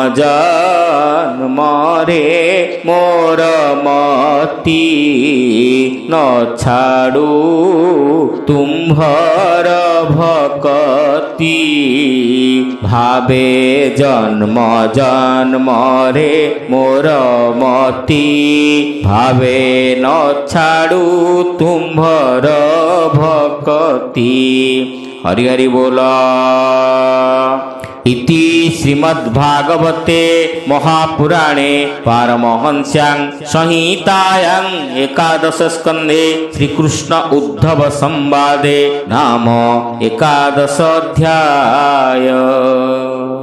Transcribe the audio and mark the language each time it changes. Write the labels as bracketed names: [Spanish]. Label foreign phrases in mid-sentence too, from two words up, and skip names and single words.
[Odia] ଜନ୍ମରେ ମୋର ମତି ନ ଛାଡ଼ୁ ତୁମ୍ଭର ଭକତି ଭାବେ ଜନ୍ମ ଜନ୍ମରେ ମୋର ମତି ଭାବେ ନ ଛାଡ଼ୁ ତୁମ୍ଭର ଭକତି ହରି ହରି ବୋଲା। [Sanskrit] इति श्रीमद्भागवते महापुराणे पारमहंस्यां संहितायां एकादश स्कन्धे श्रीकृष्ण उद्धव संवादे नाम एकादश अध्याय।